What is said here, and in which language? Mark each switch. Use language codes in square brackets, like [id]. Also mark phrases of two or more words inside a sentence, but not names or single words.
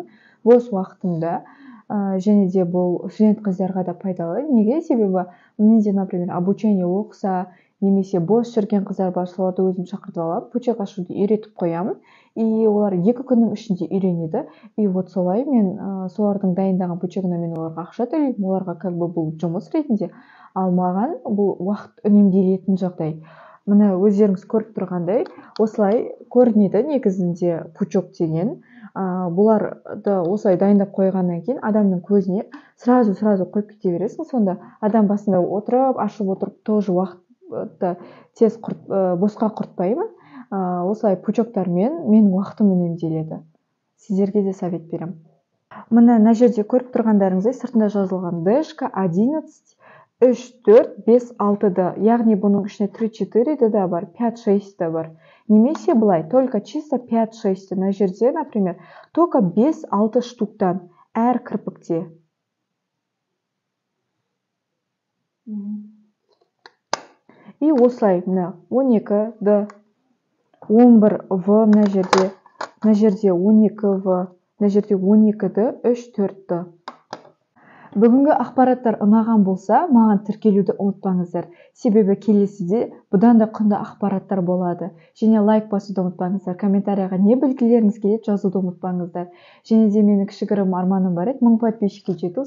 [kk] Бос уақытымда және де бұл студент қыздарға да пайдалы. Неге? Себебі менде, [ru] например, обучение [kk] оқыса, немесе бос жүрген қыздар бар, соларды өзім шақыртып аламын, пучок ашуды үйретіп қоямын, и олар 2 күннің ішінде үйренеді. [ru] И вот [kk] солай мен солардың дайындаған пучогына мен оларға ақша төлеймін, оларға [ru] как бы [kk] бұл жұмыс ретінде, ал маған бұл уақыт үнемделетін жағдай. Мына өздеріңіз көріп тұрғандай, осылай көрінеді негізінде пучок деген. Бұларды осылай дайындап қойғаннан кейін адамның көзіне сразу қойып кете бересің. Сонда адам басында отырып, ашып отырып, тоже уақытты тез босқа құртпаймын. Осылай пучоктармен менің уақытым үнемделеді. Сіздерге де совет беремін. Мына жерде көріп тұрғандарыңыздай сыртында жазылған дэшка 11, 3, 4, 5, 6-ды. Яғни бұның ішіне 3-4 да бар, 5-6 да бар. Немесе былай, [ru] только чисто 5-6. [kk] На жерде, например, только 5-6 штуктан әр кірпікте. И осылай, 12-ді, 11-в на жерде 12-в, на жерде 12-ді, 3-4-ді. Бүгінгі ақпараттар ұнаған болса, маған тіркелуді ұмытпаңыздар. Себебі келесіде бұдан да құнды ақпараттар болады. Және лайк басуды ұмытпаңыздар. Комментарияға не білгілеріңіз келеді, жазуды ұмытпаңыздар. Және де менің кішігірім арманым бар еді, 1000 подписчикке жету.